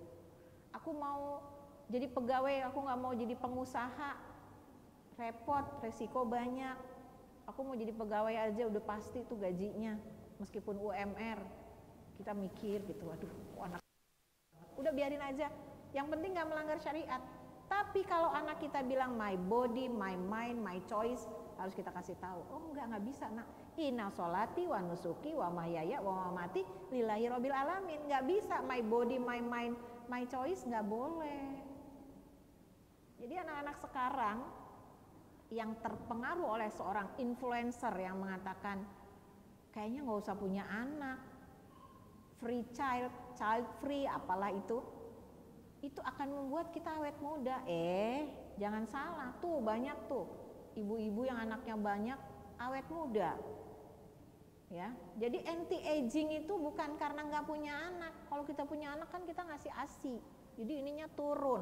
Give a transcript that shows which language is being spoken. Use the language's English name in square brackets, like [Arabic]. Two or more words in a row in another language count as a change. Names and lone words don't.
[Indonesian] Aku mau jadi pegawai, aku nggak mau jadi pengusaha, repot, resiko banyak. Aku mau jadi pegawai aja, udah pasti tuh gajinya, meskipun UMR. Kita mikir gitu, waduh, anak. Udah biarin aja, yang penting gak melanggar syariat. Tapi kalau anak kita bilang [English] my body, my mind, my choice, [Indonesian] harus kita kasih tahu. Oh nggak bisa nak. [Arabic] إن صلاتي ونسكي ومحياي ومماتي لله رب العالمين. [Indonesian] Nggak bisa [English] my body, my mind, my choice, [Indonesian] nggak boleh. Jadi anak-anak sekarang yang terpengaruh oleh seorang influencer yang mengatakan kayaknya nggak usah punya anak, [English] free child, child free, [Indonesian] apalah itu. itu akan membuat kita awet muda. Jangan salah, tuh banyak tuh ibu-ibu yang anaknya banyak awet muda. Ya, jadi [English] anti aging [Indonesian] itu bukan karena nggak punya anak. Kalau kita punya anak kan kita ngasih ASI, jadi ininya turun.